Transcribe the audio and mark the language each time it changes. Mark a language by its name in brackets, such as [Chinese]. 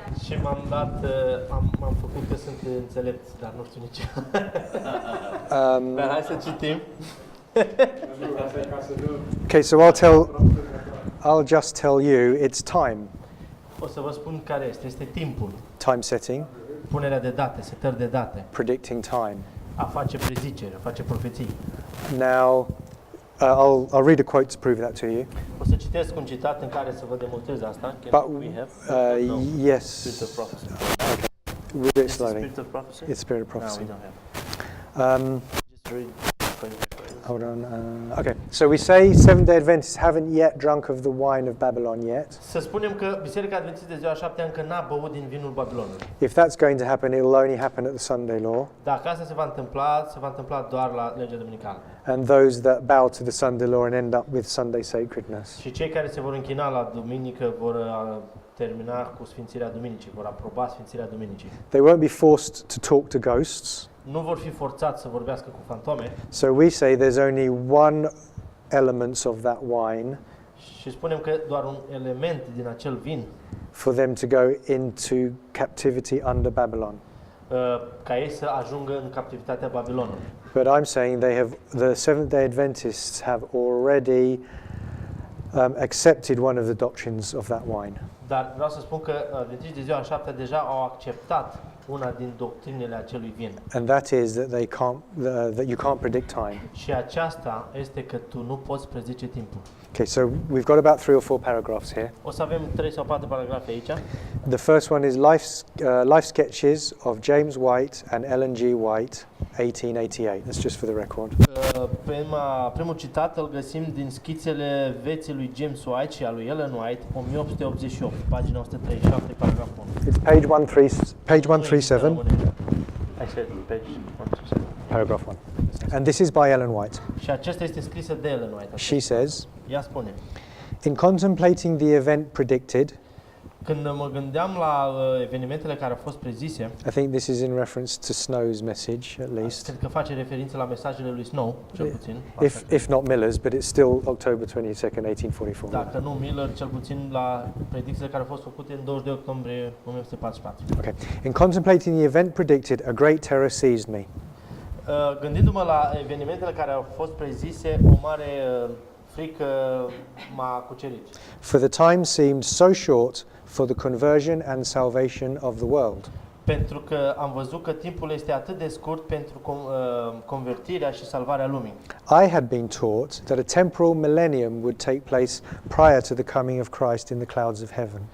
[Romanian] Și m-am făcut că sunt înțelept, dar nu știu nici eu. Dar hai să citim. [English] Okay, so I'll just tell you it's time. [Romanian] O să vă spun care este. Este timpul. [English] Time setting, [Romanian] Punerea de date, setări de date. [English] predicting time. [Romanian] A face preziceri, a face profeții. [English] Now, I'll read a quote to prove that to you. [Romanian] O să citesc un citat în care să vă demonstrez asta. [English] But Can we have? No. yes, Spirit of prophecy. read it Is it slowly. Spirit of prophecy? It's spirit of No, prophecy. we don't have. Just read. Hold on. Okay, so we say Seventh-day Adventists haven't yet drunk of the wine of Babylon yet. [Romanian] Să spunem că Biserica Adventistă de ziua 7 încă n-a băut din vinul Babilonului. [English] If that's going to happen, it will only happen at the Sunday law. [Romanian] Dacă asta se va întâmpla doar la legea duminicală. [English] And those that bow to the Sunday law and end up with Sunday sacredness. [Romanian] Și cei care se vor închina la duminică vor termina cu sfințirea duminicii, vor aproba sfințirea duminicii. [English] They won't be forced to talk to ghosts. [Romanian] Nu vor fi forțați să vorbească cu fantome. [English] So we say there's only one element of that wine [Romanian] Și spunem că doar un element din acel vin [English] for them to go into captivity under Babylon. [Romanian] ca ei să ajungă în captivitatea Babilonului. [English] But I'm saying the Seventh-day Adventists have already accepted one of the doctrines of that wine. [Romanian] Dar vreau să spun că adventiștii de ziua a 7-a deja au acceptat una din doctrinele acelui vin. [English] And that is that that you can't predict time. [Romanian] Și aceasta este că tu nu poți prezice timpul. [English] Okay, so we've got about 3 or 4 paragraphs here. [Romanian] O să avem 3 sau 4 paragrafe aici. [English] The first one is Life Sketches of James White and Ellen G. White, 1888. That's just for the record. [Romanian] Primul citat îl găsim din schițele vieții lui James White și a lui Ellen White, 1888, pagina 137, paragraful 1. [English] It's page 137, I said page 137. paragraph 1. And this is by Ellen White. [Romanian] Și acesta este scrisă de Ellen White. [English] She says, [Romanian] Ea spune: [English] in contemplating the event predicted, [Romanian] când mă gândeam la evenimentele care au fost prezise, [English] I think this is in reference to Snow's message, at least. [Romanian] cred că face referință la mesajele lui Snow, cel puțin. [English] If not Miller's, but it's still October 22nd, 1844. [Romanian] Dacă nu Miller, cel puțin la predicțiile care au fost făcute în 22 octombrie 1944. [English] Okay. In contemplating the event predicted, a great terror seized me. [Romanian] Gândindu-mă la evenimentele care au fost prezise, o mare frică m-a cucerit. [English] For the time seemed so short for the conversion and salvation of the world. [Romanian] Pentru că am văzut că timpul este atât de scurt pentru convertirea și salvarea lumii. [English] I had been taught that a temporal millennium would take place prior to the coming of Christ in the clouds of heaven.